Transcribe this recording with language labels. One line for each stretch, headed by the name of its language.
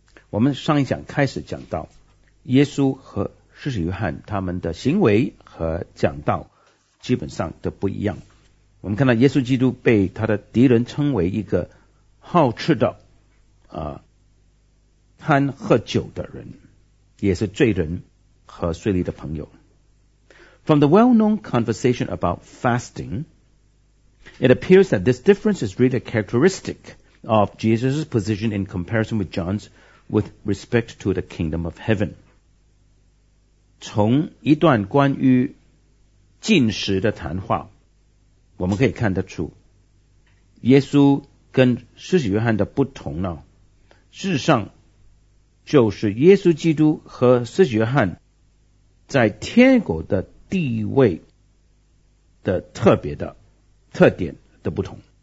Chinese: 我们上一讲开始讲到耶稣和施洗约翰他们的行为和讲道基本上都不一样。我们看到耶稣基督被他的敌人称为一个好吃的贪喝酒的人，也是罪人和税吏的朋友。
English: From the well-known conversation about fasting, it appears that this difference is really a characteristic of Jesus' position in comparison with John's with respect to the kingdom of heaven.
Chinese: 从一段关于禁食的谈话，我们可以看得出，耶稣跟施洗约翰的不同呢，事实上就是耶稣基督和施洗约翰在天国的地位的特别的特点的不同。